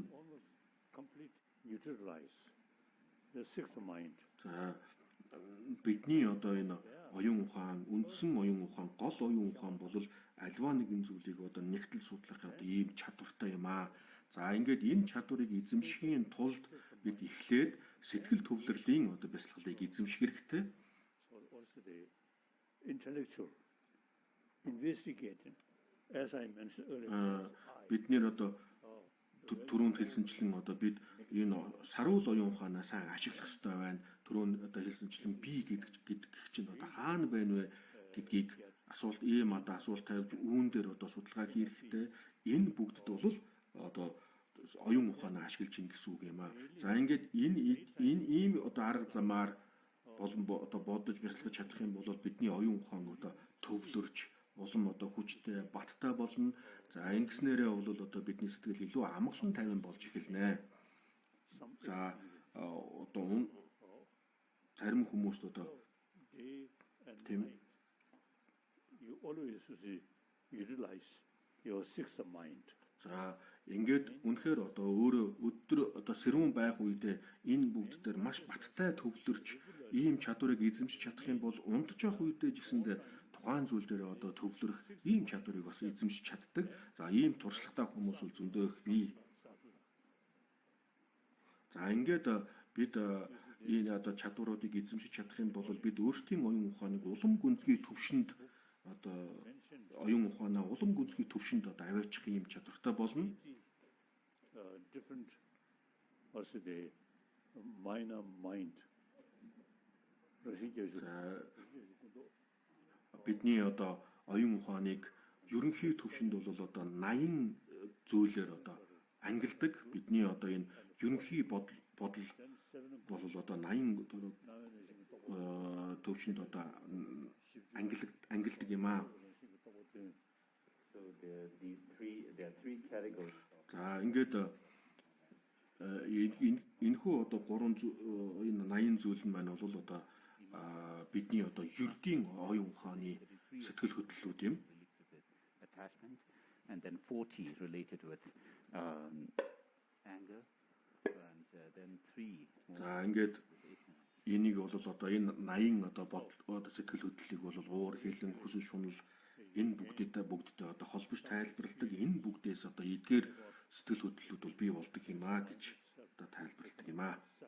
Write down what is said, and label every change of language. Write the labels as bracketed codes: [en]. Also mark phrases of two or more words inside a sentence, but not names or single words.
[en] almost complete neutralize the sixth mind. [mn] За бидний одоо энэ оюун ухаан, үндсэн оюун ухаан, гол оюун ухаан бол альва нэгэн зүйлийг одоо нэгтэл судлах одоо ийм чадвартай юм аа. За ингээд энэ чадварыг эзэмшихийн тулд бид эхлээд сэтгэл төвлөрлийн одоо бясалгалыг эзэмших хэрэгтэй. [en] So also the intellectual investigating, as I mentioned earlier. [mn] Бид нэр одоо түрүүнд хэлсэнчлэн одоо бид энэ саруул оюун ухаанаа сайн ашиглах хэрэгтэй байна. Түрүүнд одоо хэлсэнчлэн би гэдэг чинь одоо хаана байна вэ гэдгийг ийм одоо асуулт тавьж үүн дээр одоо судалгаа хийх хэрэгтэй. Энэ бүгдд бол одоо оюун ухаанаа ашиглаж ийн гэсэн үг юм аа. За ингээд энэ ийм одоо арга замаар одоо бодож бясалгаж чадах юм бол бидний оюун ухаан одоо төвлөрч улам одоо хүчтэй баттай болно. За ингэснээрээ бол одоо бидний сэтгэл илүү амгалан тайван болж эхэлнэ. За одоо зарим хүмүүст одоо тийм [en] you always utilize your sixth mind. [mn] за ингээд үнэхээр одоо өөрөө өдөр одоо сэрүүн байх үедээ энэ бүгд дээр маш баттай төвлөрч ийм чадварыг эзэмшиж чадах юм бол унтж явах үедээ ч гэсэндээ тухайн зүйл дээр одоо төвлөрөх ийм чадварыг бас эзэмшиж чаддаг. За ийм туршлагатай хүмүүс бол зөндөө их бий. За ингээд бид энэ одоо чадваруудыг эзэмшиж чадах юм бол бид өөрсдийн оюун ухааныг улам гүнзгий төвшөнд одоо оюун ухаанаа улам гүнзгий төвшөнд одоо аваачих юм чадвартай болно. [en] Different also the minor mind procedures. [mn] Бидний одоо оюун ухааныг ерөнхий төвшөнд бол одоо 80 зүйлээр одоо ангилдаг. Бидний одоо энэ ерөнхий бодол бол одоо 80 төвшөнд одоо ангилдаг юм аа. [en] So there are three categories. [mn] За ингээд энэхүү одоо 3 энэ 80 зүйл нь маань бол одоо бидний одоо ердийн оюун ухааны сэтгэл хөдлөлүүд юм. [en] Attachment, and then 40 related with anger, and then 3. [mn] За ингээд энийг бол одоо энэ 80 одоо бодол сэтгэл хөдлөлийг бол уур хилэн хүсэл шунал энэ бүгдтэй одоо холбож тайлбарладаг. Энэ бүгдээс одоо эдгээр сэтгэл хөдлөлүүд бол бий болдог юм аа гэж одоо тайлбарладаг юм аа.